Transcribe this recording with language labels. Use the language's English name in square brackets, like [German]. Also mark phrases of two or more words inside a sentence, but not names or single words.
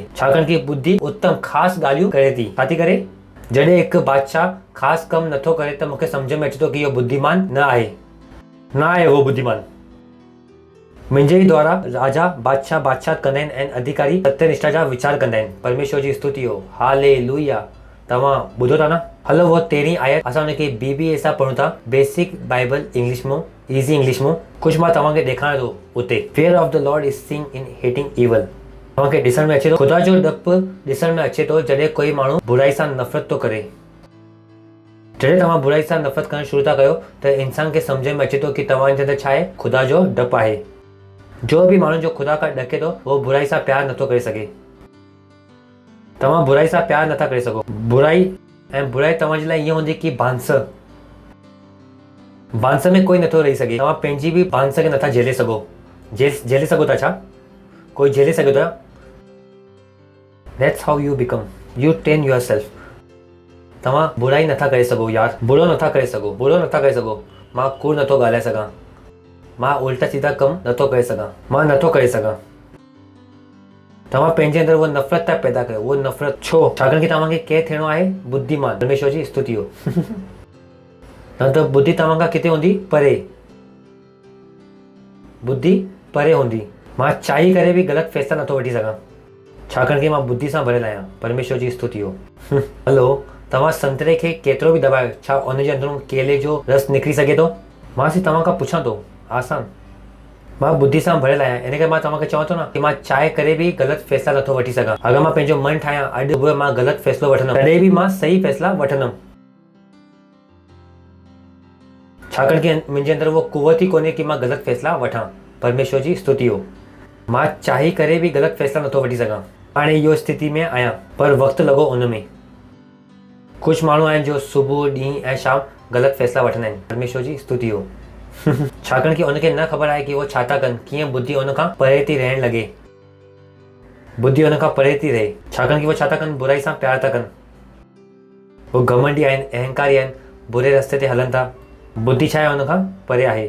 [Sindhi] छाकाणि कि बुद्धि उत्तम ख़ासि ॻाल्हियूं करे थी। छा थी करे? जॾहिं हिकु बादशाह ख़ासि कमु नथो करे त मूंखे सम्झ में अचे थो कि इहो बुद्धिमान न आहे, न आहे उहो बुद्धिमान। मुंहिंजे ई द्वारा राजा बादशाह बादशाह कंदा आहिनि ऐं अधिकारी सत्यनिष्ठा जा वीचार कंदा आहिनि। परमेश्वर जी स्तुति हो। हालेलुया। तव्हां ॿुधो था न? हलो वो 13 आयत असां हुनखे BBA सां पढ़ूं था, [English] basic Bible English [Sindhi] में, [English] easy English [Sindhi] में। कुझु मां तव्हांखे ॾेखारियां थो उते। [English] fear of the Lord is seen in hating evil. [Sindhi] तव्हांखे ॾिसण में अचे थो, ख़ुदा जो डपु ॾिसण में अचे थो जॾहिं कोई माण्हू बुराई सां नफ़रत थो करे। जॾहिं तव्हां बुराई सां नफ़रत करणु शुरू था कयो त इंसान खे सम्झ में अचे थो कि तव्हांजे अंदरि छा आहे? ख़ुदा जो डपु आहे। जो बि माण्हू जो ख़ुदा खां ॾके थो उहो बुराई सां प्यारु नथो करे सघे। तव्हां बुराई सां प्यारु नथा करे सघो। बुराई तव्हांजे लाइ ईअं हूंदी कि बांस में कोई नथो रही सघे। तव्हां पंहिंजी बि बांस खे नथा झेले सघो। झेले सघो था छा? कोई झेले सघे थो? [English] that's how you become, you train yourself. [Sindhi] तव्हां बुराई नथा करे सघो यार, बुरो नथा करे सघो। मां कूड़ नथो ॻाल्हाए सघां, मां उल्टा सीधा कमु नथो करे सघां, तव्हां पंहिंजे अंदरि उहा नफ़रत था पैदा कयो। उहो नफ़रत छो? छाकाणि कि तव्हांखे केरु थियणो आहे? बुद्धिमान। परमेश्वर जी स्तुति हो। न त बुद्धि तव्हां खां किथे हूंदी? परे। बुद्धि परे हूंदी। मां चाही करे बि ग़लति फ़ैसिला नथो वठी सघां, छाकाणि कि मां बुद्धि सां भरियल आहियां। परमेश्वर जी स्तुति हो। हलो, तव्हां संतरे खे केतिरो बि दॿायो, छा उनजे अंदरूं केले जो रस निकिरी सघे थो? मां सिर्फ़ु तव्हां खां पुछां थो, आसान। मां बुद्धि सां भरियल आहियां, इन करे मां तव्हांखे चवां थो न कि मां चाहे करे बि ग़लति फ़ैसिला नथो वठी सघां। अगरि मां पंहिंजो मन ठाहियां अॼु सुबुह मां ग़लति फ़ैसिलो वठंदुमि, तॾहिं बि मां सही फ़ैसिला वठंदुमि, छाकाणि कि मुंहिंजे अंदरि उहो कुवत ई कोन्हे कि मां ग़लति फ़ैसिला वठां। परमेश्वर जी स्तुति हो। मां चाही करे बि ग़लति फ़ैसिला नथो वठी सघां। हाणे इहो स्थिति में आहियां, पर वक़्तु लॻो उन में। कुझु माण्हू आहिनि जो सुबुह ॾींहुं ऐं शाम ग़लति फ़ैसिला वठंदा आहिनि। परमेश्वर जी स्तुति हो। छाकाणि कि उनखे न ख़बर आहे कि उहो छा था कनि, कीअं बुद्धि उन खां परे थी रहण लॻे। बुद्धि उन खां परे थी रहे, छाकाणि कि उहो छा था कनि? बुराई सां प्यार था कनि। उहो घमंडी आहिनि, अहंकारी आहिनि, बुरे रस्ते ते हलनि था। बुद्धि छा आहे? उन खां परे आहे।